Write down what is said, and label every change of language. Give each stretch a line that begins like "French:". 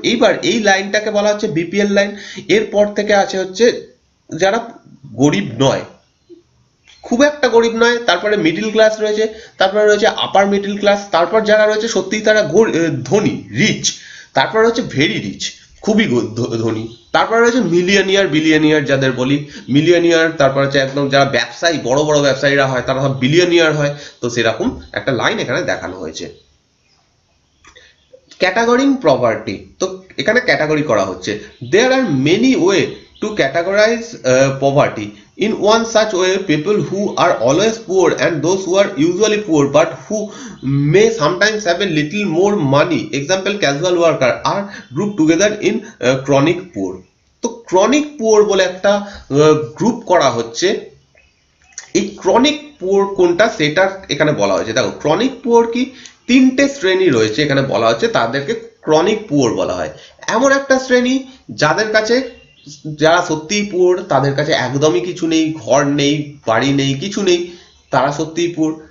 Bangla: এইবার এই লাইনটাকে বলা হচ্ছে বিপিএল লাইন। এরপর থেকে আছে হচ্ছে যারা গরিব নয়, খুব একটা গরিব নয়, তারপরে মিডিল ক্লাস রয়েছে, তারপরে রয়েছে আপার মিডিল ক্লাস, তারপর যারা রয়েছে সত্যিই তারা ধনী, রিচ, তারপর রয়েছে ভেরি রিচ, খুবই ধনী, তারপরে রয়েছে মিলিয়নিয়ার, বিলিয়নিয়ার যাদের বলি, মিলিয়নিয়ার, তারপর হচ্ছে একদম যারা ব্যবসায়ী, বড় বড় ব্যবসায়ীরা হয় তারা সব বিলিয়নিয়ার হয়। তো সেরকম একটা লাইন এখানে দেখানো হয়েছে।
English: categorizing property,
Bangla: তো এখানে ক্যাটাগরি করা হচ্ছে।
English: There are many way to categorize poverty. In one such way, people who are always poor and those who are usually poor but who may sometimes have a little more money, example casual worker, are grouped together in chronic poor।
Bangla: তো chronic poor বলে একটা group করা হচ্ছে। এই chronic poor কোনটা সেটা এখানে বলা হয়েছে। দেখো ক্রনিক পুয়ার কি, তিনটে শ্রেণী রয়েছে এখানে বলা হচ্ছে, তাদেরকে ক্রনিক পুয়ার বলা হয়। এমন একটা শ্রেণী যাদের কাছে, যারা সত্যিই পুয়ার, তাদের কাছে একদমই কিছু নেই, ঘর নেই, বাড়ি নেই, কিছু নেই, তারা সত্যিই পুয়ার।